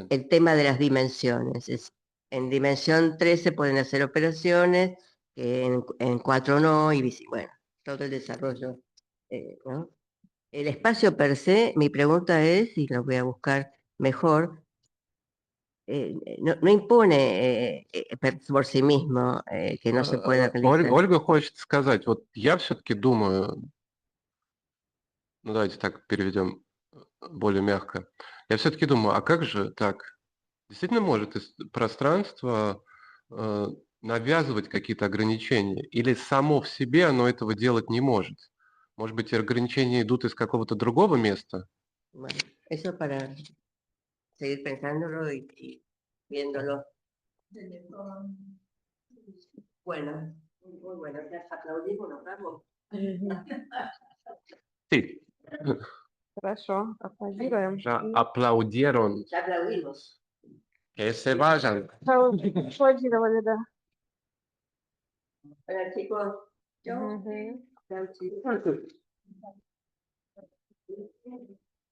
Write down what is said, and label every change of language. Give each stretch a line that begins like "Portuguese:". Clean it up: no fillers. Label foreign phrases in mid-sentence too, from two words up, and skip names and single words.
Spanish: el tema de las dimensiones. En dimensión 3 se pueden hacer operaciones, que en 4 no, y bueno, todo el desarrollo, ¿no? El espacio per se, mi pregunta es, y lo voy a buscar mejor, no impone por sí mismo que no se pueda realizar.
Russian: Ольга хочет сказать, вот я все-таки думаю, ну давайте так переведем более мягко. Я все-таки думаю, а как же так? Действительно может пространство навязывать какие-то ограничения? Или само в себе оно этого делать не может? Может быть, ограничения идут из какого-то другого места?
Spanish: Bueno, eso para seguir pensándolo y viéndolo. Bueno, muy bueno, ya aplaudimos, nos vamos. Sí,
Russian: Хорошо, аплодируем.
Spanish: ya aplaudieron. Ya aplaudimos. Que se vayan.
Russian: Аплодировали, да.
Spanish: Hola chicos. Chao. Мгм. Chao chicos.